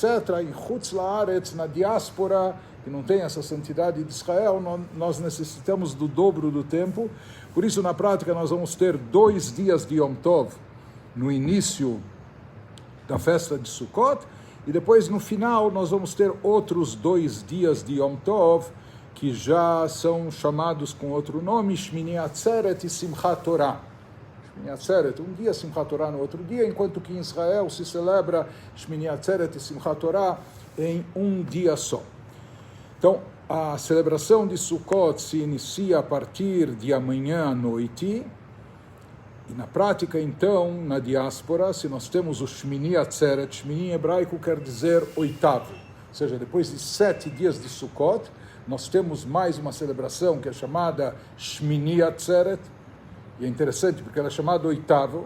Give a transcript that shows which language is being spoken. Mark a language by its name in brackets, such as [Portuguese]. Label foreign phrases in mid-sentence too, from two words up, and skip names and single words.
[Hebrew] Em חוץ לארץ, [Portuguese] na diáspora, que não tem essa santidade de Israel, nós necessitamos do dobro do tempo. Por isso, na prática, nós vamos ter 2 dias de [Hebrew] יום טוב [Portuguese] no início da festa de Sukkot, e depois, no final, nós vamos ter outros 2 dias de [Hebrew] יום טוב, [Portuguese] que já são chamados com outro nome, Shmini Atzeret e Simchat Torah. Shmini Atzeret, um dia Simchat Torah no outro dia, enquanto que em Israel se celebra Shmini Atzeret e Simchat Torah em um dia só. Então, a celebração de Sukkot se inicia a partir de amanhã à noite, e na prática, então, na diáspora, se nós temos o Shmini Atzeret, Shmini em hebraico quer dizer 8º, ou seja, depois de 7 dias de Sukkot, nós temos mais uma celebração que é chamada Shmini Atzeret, e é interessante porque ela é chamada 8º.